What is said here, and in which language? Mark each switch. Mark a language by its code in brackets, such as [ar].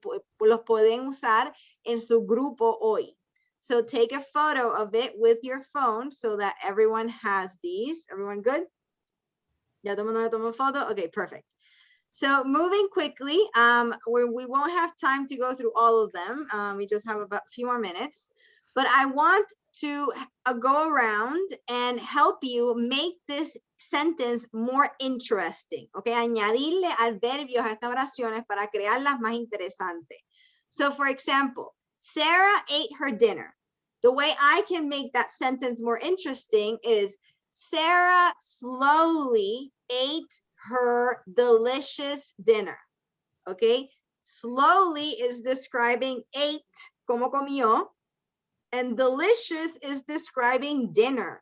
[es] Y los pueden usar en su grupo hoy. [en] So take a photo of it with your phone so that everyone has these. Everyone good? [es] Ya todo el mundo le tomó foto? [en] Okay, perfect. So moving quickly, we won't have time to go through all of them. We just have about a few more minutes, but I want to go around and help you make this sentence more interesting, okay? [es] Añadirle adverbios a estas oraciones para crearlas más interesantes. [en] So for example, Sarah ate her dinner. The way I can make that sentence more interesting is Sarah slowly ate her delicious dinner. Okay, slowly is describing ate, como comió, and delicious is describing dinner.